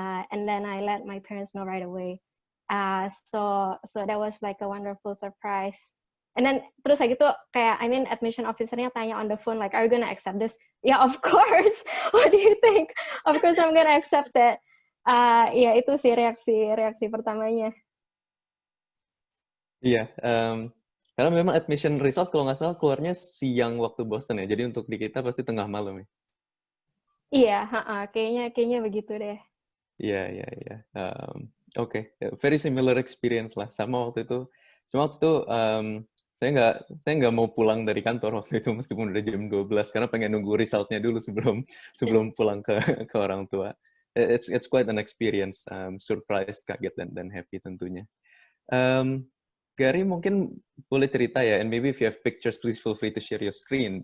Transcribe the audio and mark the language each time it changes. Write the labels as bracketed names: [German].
[English] And then I let my parents know right away. So that was like a wonderful surprise. And then [Indonesian] terus kayak gitu kayak [English] admission officer-nya [Indonesian] tanya [English] on the phone like, are you gonna accept this? Yeah, of course. What do you think? Of course I'm gonna accept it. [Indonesian] Ya itu sih reaksi pertamanya. Iya. Karena memang admission result kalau nggak salah keluarnya siang waktu Boston ya. Jadi untuk di kita pasti tengah malam ya. Iya, kayaknya begitu deh. Iya. Oke. [English] Very similar experience [Indonesian] lah. Sama waktu itu. Cuma waktu itu saya nggak mau pulang dari kantor waktu itu meskipun udah jam 12 karena pengen nunggu resultnya dulu sebelum pulang ke orang tua. [English] It's quite an experience. Surprised, [Indonesian] kaget dan [English] happy [Indonesian] tentunya. Gary mungkin boleh cerita ya, [English] and maybe if you have pictures, please feel free to share your screen.